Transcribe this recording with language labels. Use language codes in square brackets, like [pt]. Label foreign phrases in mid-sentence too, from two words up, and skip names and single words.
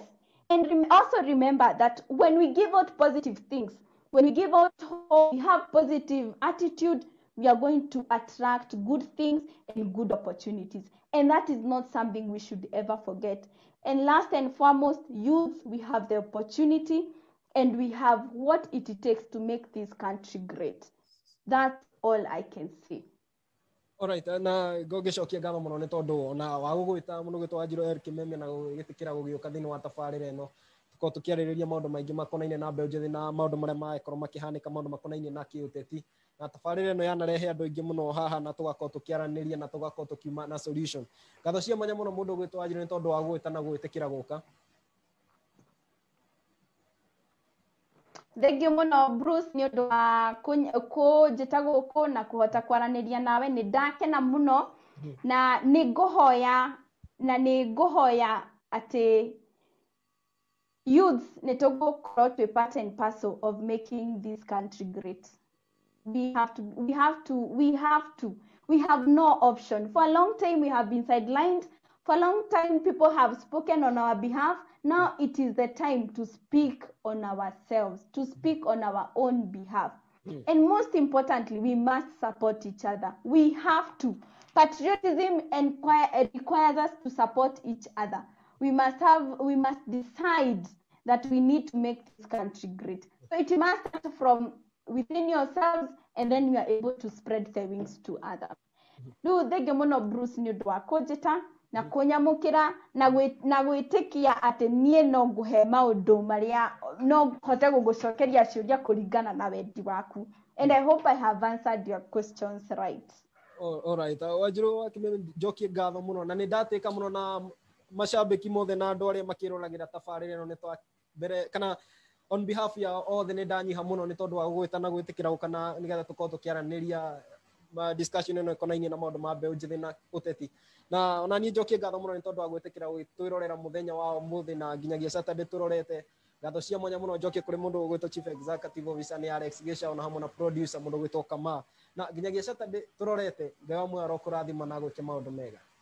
[en] And also remember that when we give out positive things, when we give out hope, we have positive attitude, we are going to attract good things and good opportunities. And that is not something we should ever forget. And last and foremost, youth, we have the opportunity and we have what it takes to make this country great. That's all I can say. Alright, [ki] na gogicokia ngatho muno ni tondu na wa gugwita muno gwitwa Wanjiru Kimemia na gitikira gugiuka thini wa tabarira eno tuko tukiaririria maundu maingi makonainie na mbeu njithi na maundu maria maekorwo makihanika maundu makonainie na kiuteti na tabarira eno yanarehe andu aingi muno haha na tugakorwo tukiaraniria na tugakorwo tukiuma na solution. Ngatho cia mwanya muno mundu gwitwa Wanjiru ni tondu wa gwita na gwitikira guka. Thengio muno Bruce ni undu wa kunjita guku na kuhota kwaraniria nawe, ni ndakena muno na ni nguhoya ati youths ni tugukorwo twi [en] part and parcel of making this country great. We have no option. For a long time we have been sidelined. For a long time people have spoken on our behalf. Now it is the time to speak on ourselves, to speak on our own behalf. And most importantly, we must support each other. We have to. Patriotism requires us to support each other. We must decide that we need to make this country great. So it must start from within yourselves, and then we are able to spread the wings to others. [ki] Thengio muno Bruce ni undu wa kunjita na kunyamukira na gwitikia ati nie no nguhe maundu maria no hote gugucokeria ciuria kuringana na wendi waku. [en] And I hope I have answered your questions right. All right. [ki] Wanjiru wa Kimemia jokie ngatho muno na nindateka muno na mashabiki mothe na andu aria makirolagira tabarire no nitwa mbere kana [en] on behalf [ki] ya othe nindanyiha muno ni tondu wa gwitana gwitikira kana nigetha tukorwo tukiaraniria discussion ino ikonainie na maundu ma mbeu njithi na uteti na ona ni njokie ngatho muno ni tondu wa gwitikira twirorera muthenya wa umuthi na nginyagia Saturday turorete ngatho cia mwanya muno njokie kuri mundu gwitwo [en] chief executive officer [ki] ni Alex Gesha ona hamwe na producer mundu gwitwo Kama na nginyagia Saturday turorete ngai wa mwaro kurathima na gwike maundu mega.